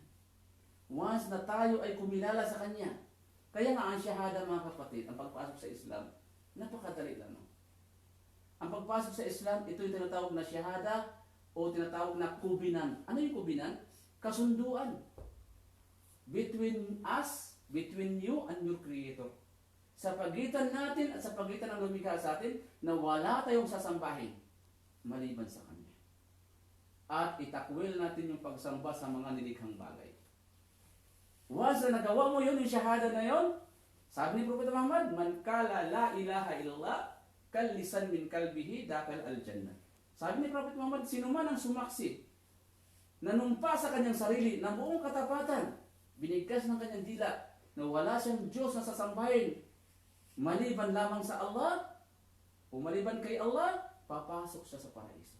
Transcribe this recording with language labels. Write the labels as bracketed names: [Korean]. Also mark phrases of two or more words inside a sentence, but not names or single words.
[Filipino] Once na tayo ay kumilala sa Kanya, kaya nga ang syahada mga kapatid, ang pagpasok sa Islam, napakadali lang. Ang pagpasok sa Islam, ito yung tinatawag na syahada o tinatawag na kubinan. Ano yung kubinan? Kasunduan. [English] Between us, between you and your Creator. [Filipino] Sa pagitan natin at sa pagitan ng lumikha sa atin, na wala tayong sasambahin maliban sa Kanya. At itakwil natin yung pagsamba sa mga nilikhang bagay. Once na nagawa mo yun, yung shahada na yun, sabi ni Propeta Muhammad, [Arabic] من قال لا إله إلا الله خالصا من قلبه دخل الجنة. [Filipino] Sabi ni Propeta Muhammad, sino man ang sumaksi, nanumpa sa kanyang sarili, na buong katapatan, binigkas ng kanyang dila, na wala siyang Diyos na sasambahin, maliban lamang sa Allah, o maliban kay Allah, papasok siya sa paraiso.